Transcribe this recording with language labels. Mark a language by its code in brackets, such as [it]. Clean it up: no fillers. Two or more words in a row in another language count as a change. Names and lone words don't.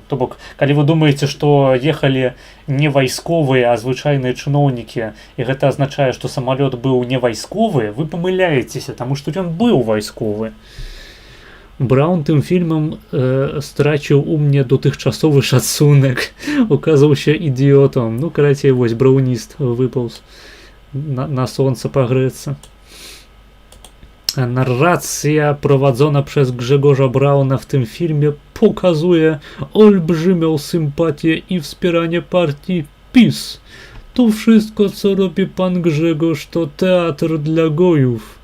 [be] То бок, калі вы думаеце, што ехалі не вайсковыя, а звычайныя чыноўнікі, і гэта азначае, што самалёт быў не вайсковы, вы памыляецеся, таму што ён быў вайсковы. [pl] Braun tym filmem stracił u mnie dotychczasowy szacunek, okazał się idiotą. [be] Ну, карацей, вось, браўніст выпаўз на сонца пагрэцца. [pl] Narracja prowadzona przez Grzegorza Brauna w tym filmie pokazuje olbrzymią sympatię i wspieranie partii PiS. To wszystko, co robi pan Grzegorz, to teatr dla gojów.